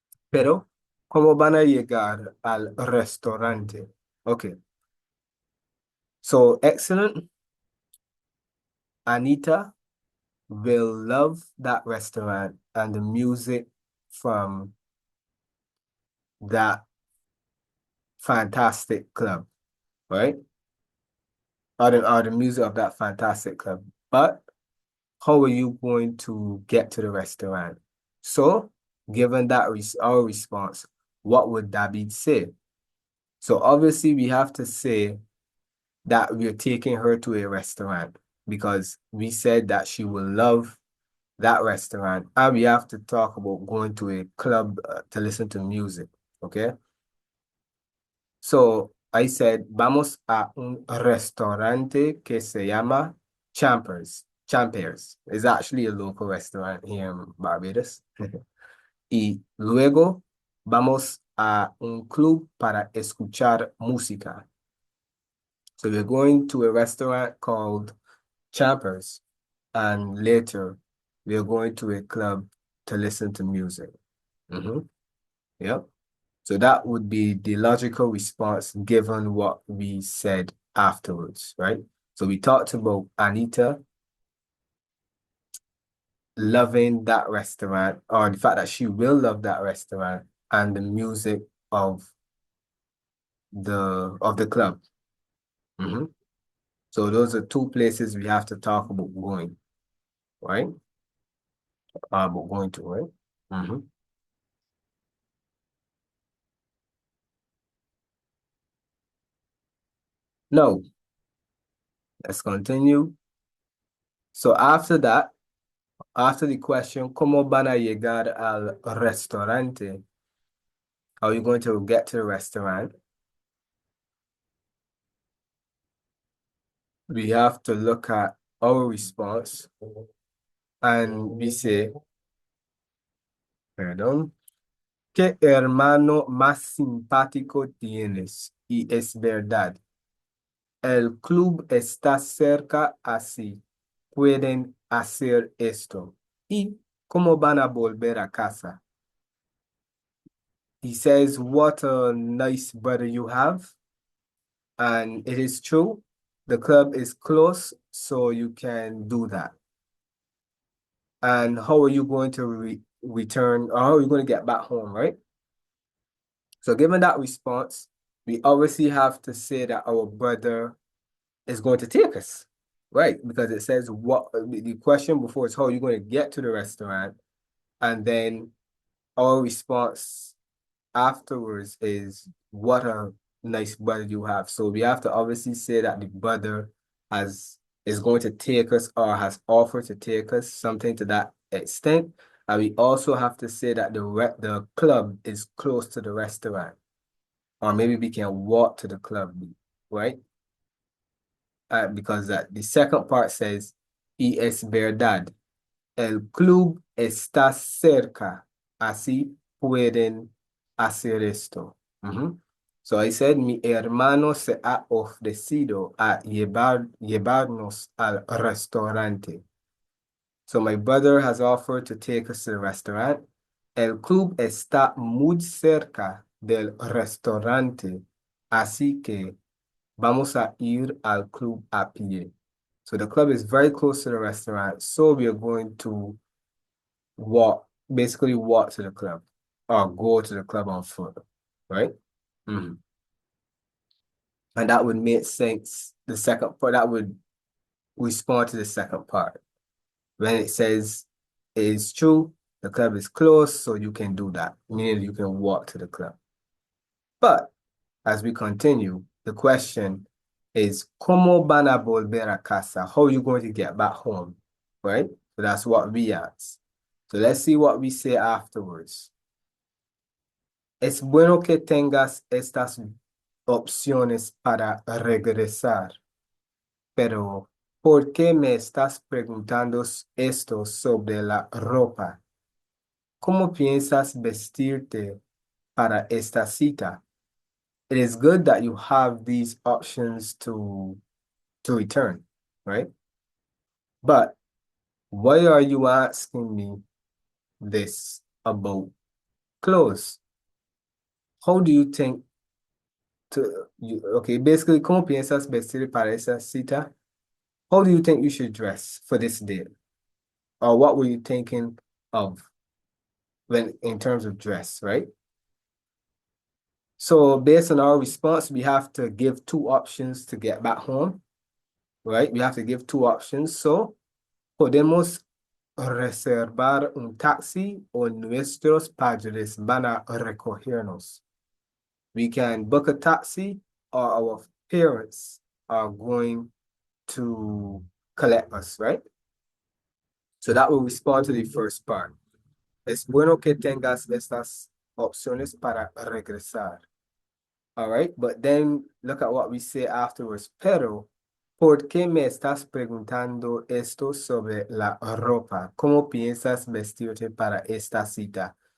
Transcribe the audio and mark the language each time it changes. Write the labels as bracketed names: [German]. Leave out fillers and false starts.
[Spanish] Pero, ¿cómo van a llegar al restaurante? [English] Okay. So, excellent. Anita will love that restaurant and the music from that fantastic club, right? Or the music of that fantastic club. But how are you going to get to the restaurant? So, given that our response, what would David say? So obviously we have to say that we're taking her to a restaurant because we said that she will love that restaurant, and we have to talk about going to a club to listen to music, okay? So I said, [Spanish] vamos a un restaurante que se llama [English] Champers is actually a local restaurant here in Barbados. [Spanish] Y luego vamos a un club para escuchar música. [English] So we're going to a restaurant called Champers, and later we're going to a club to listen to music. Yep. So that would be the logical response given what we said afterwards, right? So we talked about Anita loving that restaurant, or the fact that she will love that restaurant, and the music of the club. So those are two places we have to talk about going, right? About going to, right? No, let's continue. So after that, after the question, [Spanish] ¿Cómo van a llegar al restaurante? [English] How are you going to get to the restaurant? We have to look at our response and we say, [Spanish] perdón, ¿qué hermano más simpático tienes? Y es verdad. El club está cerca, así pueden hacer esto. ¿Y cómo van a volver a casa? [English] He says, what a nice brother you have. And it is true. The club is close, so you can do that. And how are you going to return, or how are you going to get back home, right? So given that response, we obviously have to say that our brother is going to take us, right? Because it says what the question before is how are you going to get to the restaurant? And then our response afterwards is what a nice brother you have. So we have to obviously say that the brother is going to take us or has offered to take us, something to that extent. And we also have to say that the club is close to the restaurant, or maybe we can walk to the club, right? Because the second part says, [Spanish] y es verdad, el club está cerca, así pueden hacer esto. [English] So I said, [Spanish] mi hermano se ha ofrecido a llevarnos al restaurante. [English] So my brother has offered to take us to the restaurant. [Spanish] El club está muy cerca del restaurante, así que vamos a ir al club a pie. [English] So the club is very close to the restaurant, so we are going to basically walk to the club or go to the club on foot, right? And that would make sense. The second part, that would respond to the second part. When it says it is true, the club is close, so you can do that, meaning you can walk to the club. But as we continue, the question is, [Spanish] ¿Cómo van a volver a casa? [English] How are you going to get back home, right? So that's what we ask. So let's see what we say afterwards. [Spanish] Es bueno que tengas estas opciones para regresar, pero ¿por qué me estás preguntando esto sobre la ropa? ¿Cómo piensas vestirte para esta cita? [English] It is good that you have these options to return, right? But why are you asking me this about clothes? How do you think okay, basically, [Spanish] ¿cómo piensas vestir para esa cita? [English] How do you think you should dress for this date? Or what were you thinking of when in terms of dress, right? So based on our response, we have to give two options to get back home, right? We have to give two options. [Spanish] So podemos reservar un taxi o nuestros padres van a recogernos. [English] We can book a taxi or our parents are going to collect us, right? So that will respond to the first part. [Spanish] Es bueno que tengas estas opciones para regresar. [English] All right, but then look at what we say afterwards. [Spanish] Pero ¿Por qué me estás preguntando esto sobre la ropa? ¿Cómo piensas vestirte para esta cita?